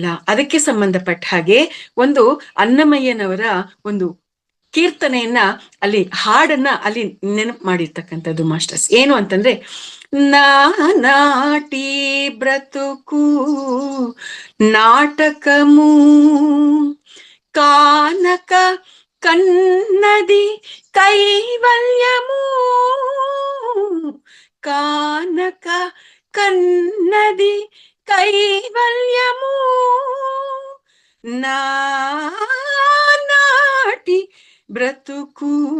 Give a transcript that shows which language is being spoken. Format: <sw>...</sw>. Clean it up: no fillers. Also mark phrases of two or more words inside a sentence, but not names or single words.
<kn>ಅದಕ್ಕೆ ಸಂಬಂಧಪಟ್ಟ ಹಾಗೆ ಒಂದು ಅನ್ನಮಯ್ಯನವರ ಒಂದು ಕೀರ್ತನೆಯನ್ನ ಅಲ್ಲಿ ಹಾಡನ್ನ ಅಲ್ಲಿ ನೆನಪು ಮಾಡಿರ್ತಕ್ಕಂಥದ್ದು ಮಾಸ್ಟರ್ಸ್. ಏನು ಅಂತಂದ್ರೆ,</kn> <te>నాటి బ్రతుకు నాటకమూ కానక కన్నది కైవల్యము కానక కన్నది కైవల్యము నాటి బ్రతుకు</te>